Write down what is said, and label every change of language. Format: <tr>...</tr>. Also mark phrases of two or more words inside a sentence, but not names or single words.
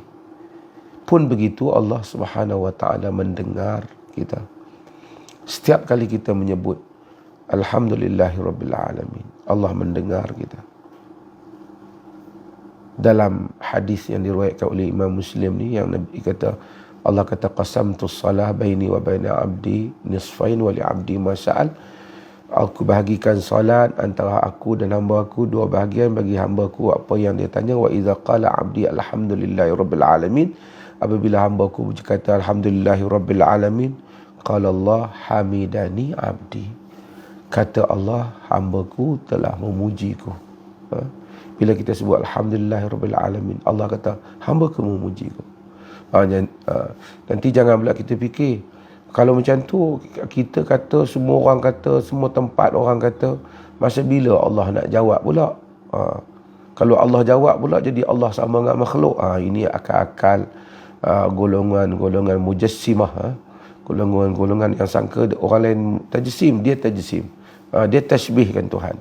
<ms>Pun begitu Allah</ms> <ar>سبحانه وتعالى</ar> <ms>mendengar kita. Setiap kali kita menyebut</ms> <ar>الحمد لله رب العالمين,</ar> <ms>Allah mendengar kita. Dalam hadis yang diriwayatkan oleh Imam Muslim ni, yang Nabi kata, Allah kata</ms> <ar>قسمت الصلاة بيني وبين عبدي نصفين ولعبدي ما سأل.</ar> <ms>Aku bahagikan salat antara aku dan hamba aku dua bahagian, bagi hamba aku apa yang dia tanya.</ms> <ar>وإذا قال عبدي الحمد لله رب العالمين.</ar> <ms>Apabila hamba aku berkata</ms> <ar>الحمد لله رب العالمين, قال الله حمدني عبدي.</ar> <ms>Kata Allah, hamba-Ku telah memujiku. Bila kita sebut</ms> <ar>الحمد لله رب العالمين,</ar> <ms>Allah kata hamba-Ku memujiku. Nanti jangan pula kita fikir, kalau macam tu kita kata, semua orang kata, semua tempat orang kata, masa bila Allah nak jawab pula? Kalau Allah jawab pula, jadi Allah sama dengan makhluk. Ini akal-akal golongan-golongan mujassimah, golongan-golongan yang sangka orang lain tajsim, dia tajsim, dia tasbihkan Tuhan.</ms>